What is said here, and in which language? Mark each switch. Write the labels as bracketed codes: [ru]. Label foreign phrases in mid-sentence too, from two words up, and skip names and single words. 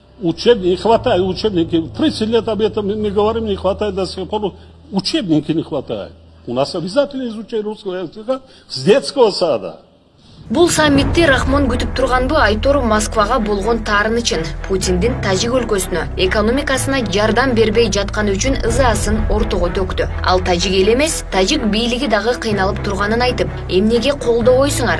[ru] Учебники, не хватает учебники. 30 лет об этом мы говорим, не хватает до сих пор. Учебники не хватает. У нас обязательно изучать русского языка с детского сада. [ky] Бул саммитти Рахмон күтүп турганбы Айтор Москвага болгон таарынычын Путиндин Тажик өлкөсүнө экономикасына жардам бербей жатканы үчүн ызаасын ортого төктү. Ал Тажик эл эмес, Тажик бийлиги дагы кыйналып турганын айтып, эмнеге колдобойсуңар?